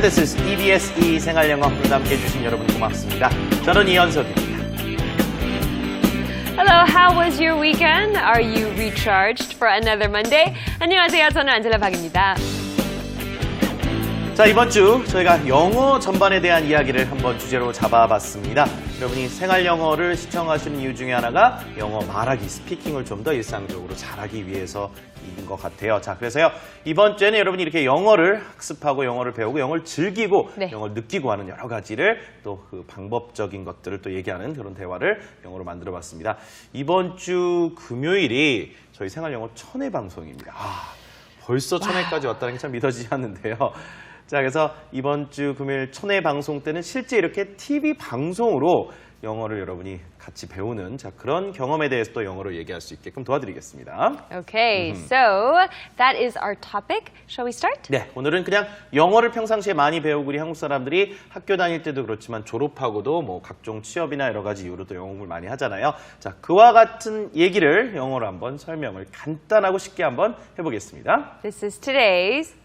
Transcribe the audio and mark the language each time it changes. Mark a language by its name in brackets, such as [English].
[English] This is [Korean] EBS 생활영어 오늘 함께 해주신 여러분 고맙습니다. 저는 이현석입니다. [English] Hello, how was your weekend? Are you recharged for another Monday? [Korean] 안녕하세요, 저는 안젤라 박입니다. 자, 이번 주 저희가 영어 전반에 대한 이야기를 한번 주제로 잡아봤습니다. 여러분이 생활 영어를 시청하시는 이유 중에 하나가 영어 말하기, 스피킹을 좀 더 일상적으로 잘하기 위해서인 것 같아요. 자, 그래서요, 이번 주에는 여러분이 이렇게 영어를 학습하고 영어를 배우고 영어를 즐기고 영어를 느끼고 하는 여러 가지를 또 그 방법적인 것들을 또 얘기하는 그런 대화를 영어로 만들어 봤습니다. 이번 주 금요일이 저희 생활 영어 1000회 방송입니다. 벌써 1000회까지 왔다는 게 참 믿어지지 않는데요. 자, 그래서 이번 주 금요일 1000회 방송 때는 실제 이렇게 TV 방송으로 영어를 여러분이 같이 배우는 그런 경험에 대해서 또 영어로 얘기할 수 있게끔 도와드리겠습니다. [English] Okay, so that is our topic. Shall we start? [Korean] 네, 오늘은 그냥 영어를 평상시에 많이 배우고 우리 한국 사람들이 학교 다닐 때도 그렇지만 졸업하고도 뭐 각종 취업이나 여러 가지 이유로 또 영어 공부를 많이 하잖아요. 자, 그와 같은 얘기를 영어로 한번 설명을 간단하고 쉽게 한번 해보겠습니다. [English] This is today's